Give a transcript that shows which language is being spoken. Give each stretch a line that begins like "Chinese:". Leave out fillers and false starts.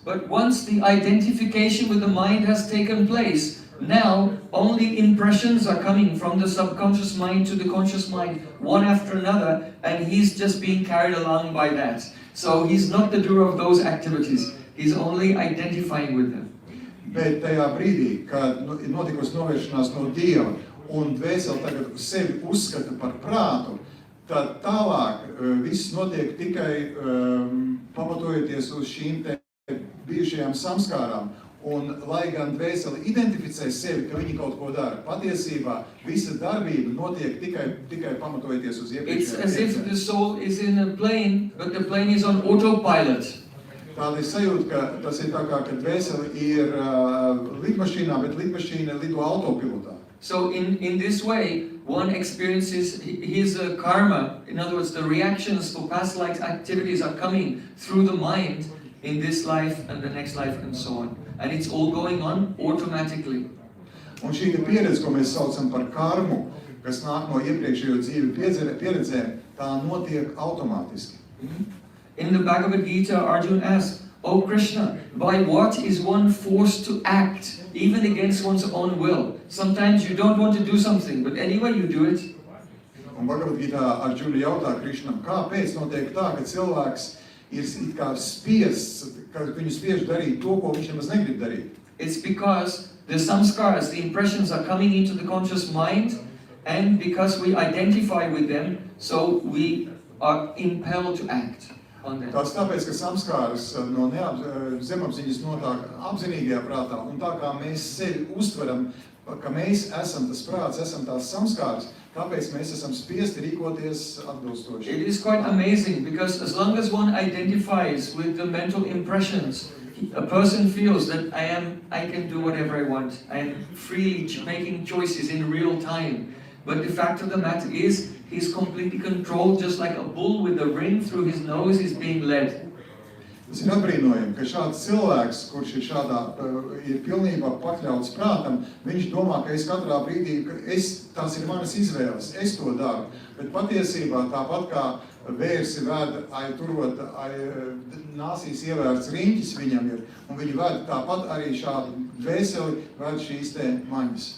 English: But once the identification with the mind has taken place, now only impressions are coming from the subconscious mind to the conscious mind, one after another, and he's just being carried along by that. So he's not the doer of those activities, he's only identifying with them.
Latvian: Bet tajā brīdī, kad ir notikusi novēršanās no Dieva un dvēsele tagad sevi uzskata par prātu, tad tālāk viss notiek tikai pamatojoties uz šīm te bijušajām samskārām. Un, lai gan dvēsele identificē sevi, ka viņi kaut ko dara, patiesībā visa darbība notiek tikai pamatojoties uz iepriekšējām.
English: It's as if the soul is in a plane, but the plane is on autopilot.
Latvian: tāda ir sajūta, ka tas ir tā kā, kad dvēsele ir lidmašīnā, bet lidmašīna lido autopilotā.
English: So in this way, one experiences his karma. In other words, the reactions for past life activities are coming through the mind in this life and the next life and so on. And it's all going on automatically.
Latvian: Un šī pieredze, ko mēs saucam par karmu, kas nāk no iepriekšējo dzīvi pieredzēm, tā notiek automātiski.
English: In the Bhagavad Gita, Arjuna asks, "Oh Krishna, by what is one forced to act, even against one's own will? Sometimes you don't want to do something, but anyway you do it."
Latvian: Un Bhagavad Gita Arjuna jautā Krišnam, kāpēc notiek tā, ka cilvēks ir it kā spiests, ka viņu spiež darīt to, ko viņš nemaz negrib darīt.
English: It's because the samskaras, the impressions are coming into the conscious mind, and because we identify with them, so we are impelled to act on them.
Latvian: Tas tāpēc, ka samskāras no zemapziņas notāk apzinīgajā prātā, un tā kā mēs sevi uztveram, ka mēs esam tas prāts, esam tās samskāras, tāpēc mēs esam spiesti rīkoties atbilstoši.
English: It is quite amazing, because as long as one identifies with the mental impressions, a person feels that I can do whatever I want. I am freely making choices in real time. But the fact of the matter is, he's completely controlled, just like a bull with a ring through his nose is being led.
Latvian: Tas ir apbrīnojami, ka šāds cilvēks, kurš ir ir pilnībā pakļauts prātam, viņš domā, ka es katrā brīdī, tās ir manas izvēles, es to daru. Bet patiesībā tāpat kā vērsi ved, turot nāsīs ievērts riņķis viņam ir, un viņi ved tāpat arī šādu dvēseli ved šīs te maņas.